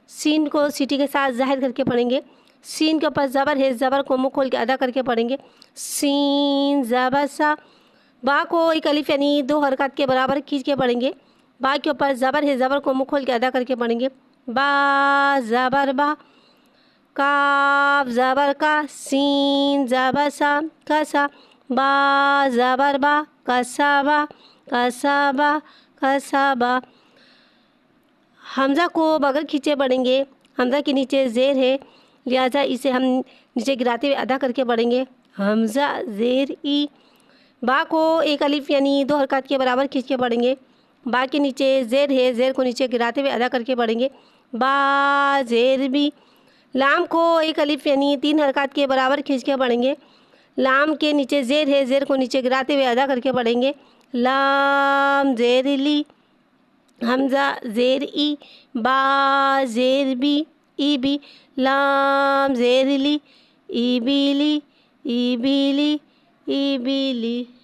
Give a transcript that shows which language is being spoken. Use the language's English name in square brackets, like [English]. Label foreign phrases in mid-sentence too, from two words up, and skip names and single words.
[Urdu] سین کو سیٹی کے ساتھ ظاہر کر کے پڑھیں گے. سین کے اوپر زبر ہے، زبر کو منہ کھول کے ادا کر کے پڑھیں گے، سین زبر سا۔ با کو ایک الف یعنی 2 حرکات کے برابر کھینچ کے پڑھیں گے، با کے اوپر زبر ہے، زبر کو منہ کھول کے ادا کر کے پڑھیں گے، با زبر با۔ کاف زبر کا، سین زبر سا، کسا، با زبر با، کسابا کسابا کسابا۔ حمزہ کو بغیر کھینچے پڑھیں گے، حمزہ کے نیچے زیر ہے لہٰذا اسے ہم نیچے گراتے ہوئے ادا کر کے پڑھیں گے، حمزہ زیر ای۔ با کو ایک الف یعنی 2 حرکات کے برابر کھینچ کے پڑھیں گے، با کے نیچے زیر ہے، زیر کو نیچے گراتے ہوئے ادا کر کے پڑھیں گے، با زیر بی۔ لام کو ایک الف یعنی 3 حرکات کے برابر کھینچ کے پڑھیں گے، لام کے نیچے زیر ہے، زیر کو نیچے گراتے ہوئے ادا کر کے پڑھیں گے، لام زیر لی۔ حمزہ زیر ای، با زیر بی، ای بی، لام زیر لی، ای بی لی، ای بی لی، ای بی لی۔